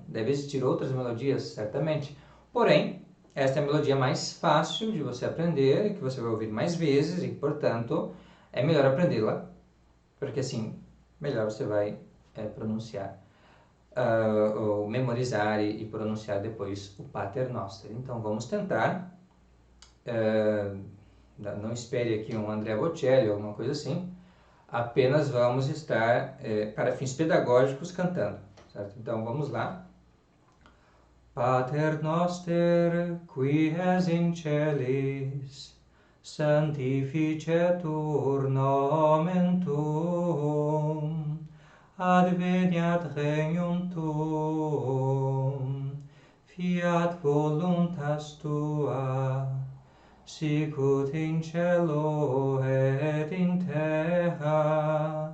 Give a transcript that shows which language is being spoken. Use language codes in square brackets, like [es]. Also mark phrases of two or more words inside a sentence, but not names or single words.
[pt] Deve existir outras melodias, certamente. Porém, esta é a melodia mais fácil de você aprender, que você vai ouvir mais vezes e, portanto, é melhor aprendê-la, porque assim, melhor você vai pronunciar, ou memorizar e pronunciar depois o Pater Noster. Então, vamos tentar. Não espere aqui um Andrea Bocelli ou alguma coisa assim. Apenas vamos estar, para fins pedagógicos, cantando, certo? Então, vamos lá. [la] Pater noster, qui es in celis, sanctificetur nomen tuum, adveniat regnum tuum, fiat voluntas tua, sicut in cielo et in terra.